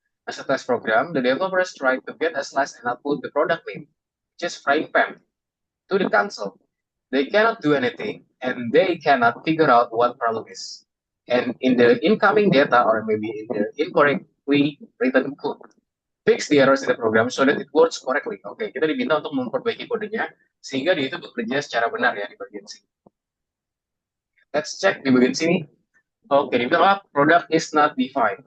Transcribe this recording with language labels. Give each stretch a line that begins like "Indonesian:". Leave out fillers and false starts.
English: As a test program, the developers try to get a slice and output the product name, which is frying pan, to the console. They cannot do anything, and they cannot figure out what problem is. And in the incoming data, or maybe in the incorrectly written code, fix the errors in the program so that it works correctly.
Indonesian: Oke, kita diminta untuk memperbaiki kodenya sehingga dia itu bekerja secara benar ya di bagian sini.
English: Let's check
Indonesian: di bagian sini. Oke, dibilang product is not defined.